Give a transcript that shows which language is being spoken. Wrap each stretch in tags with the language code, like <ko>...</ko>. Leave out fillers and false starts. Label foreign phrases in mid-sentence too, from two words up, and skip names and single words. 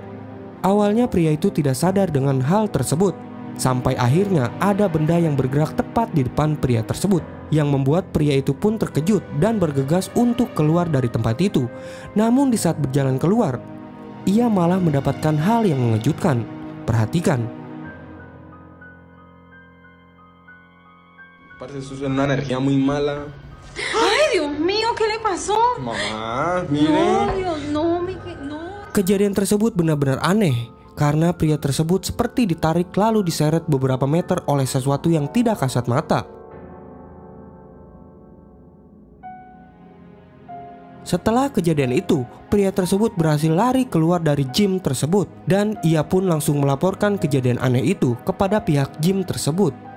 <id>Awalnya pria itu tidak sadar dengan hal tersebut, sampai akhirnya ada benda yang bergerak tepat di depan pria tersebut, yang membuat pria itu pun terkejut dan bergegas untuk keluar dari tempat itu. Namun di saat berjalan keluar, ia malah mendapatkan hal yang mengejutkan. Perhatikan.</id> <es>Parece eso es una energía muy mala. Ay, Dios mío, ¿qué le pasó? Mamá, No, mire. Dios, no, no.</es> <id>Kejadian tersebut benar-benar aneh, karena pria tersebut seperti ditarik lalu diseret beberapa meter oleh sesuatu yang tidak kasat mata. Setelah kejadian itu, pria tersebut berhasil lari keluar dari gym tersebut dan ia pun langsung melaporkan kejadian aneh itu kepada pihak gym tersebut.</id>